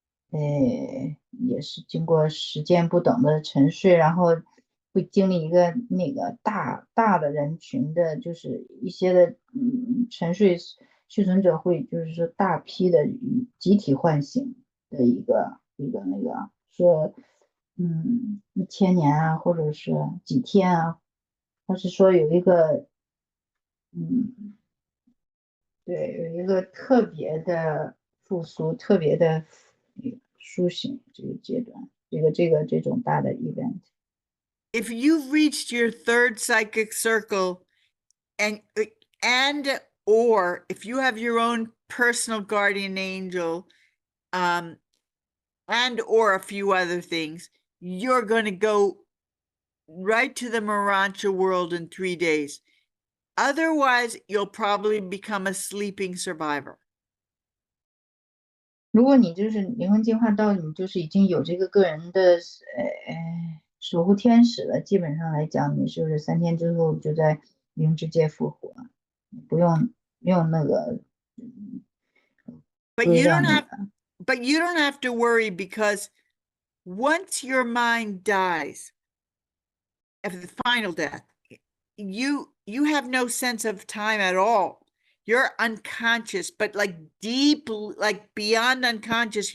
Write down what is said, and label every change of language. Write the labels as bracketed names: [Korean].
[Chinese] 也是经过时间不等的沉睡，然后会经历一个那个大的人群的，就是一些的沉睡续存者会就是说大批的集体唤醒的一个那个说1000年啊，或者是几天啊，他是说有一个对，有一个特别的复苏，特别的苏醒这个阶段，这种大的 event。 [English] If you've reached your third psychic circle and or if you have your own personal guardian angel, and or a few other things, you're going to go right to the Urantia world in 3 days. Otherwise, you'll probably become a sleeping survivor. [Chinese] 如果你就是灵魂进化到你就是已经有这个个人的守护天使了，基本上来讲，你是不是3天之后就在灵之界复活，不用那个 [English] But you don't have to worry, because once your mind dies of the final death, you have no sense of time at all. You're unconscious, but like deep, like beyond unconscious.